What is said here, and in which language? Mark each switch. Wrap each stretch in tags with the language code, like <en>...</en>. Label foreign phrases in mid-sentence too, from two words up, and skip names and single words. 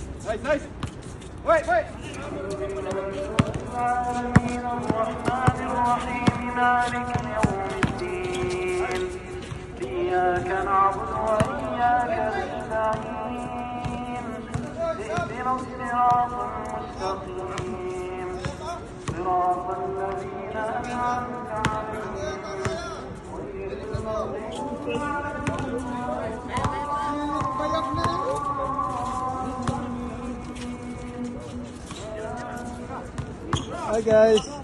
<en>Nice, nice. Wait, wait.</en> <ar>إياك نعبد وإياك نستعين اهدنا الصراط المستقيم صراط الذين أنعمت عليهم غير المغضوب</ar> <en>Hi guys.</en>